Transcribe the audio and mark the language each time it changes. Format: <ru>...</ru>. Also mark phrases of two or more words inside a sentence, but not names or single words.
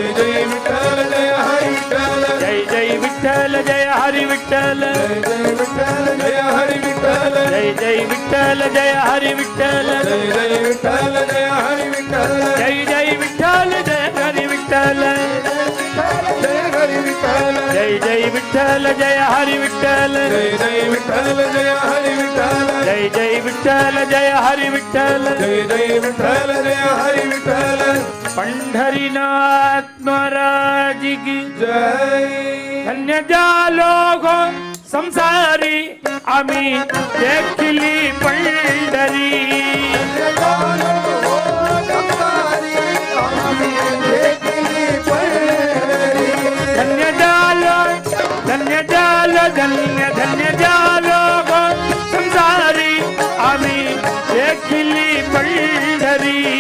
<mr>जय जय विठ्ठल जय हरि विठ्ठल जय जय विठ्ठल जय हरि विठ्ठल जय जय विठ्ठल जय हरि विठ्ठल जय जय विठ्ठल जय हरि विठ्ठल जय जय विठ्ठल जय हरि विठ्ठल</mr> <hi>पंढरीनाथ महाराज की</hi> <mr>धन्य जालो गो संसारी आम्ही देखली पंढरी धन्य जालो धन्य जालो धन्य धन्य जालो गो संसारी आम्ही देखली पंढरी</mr>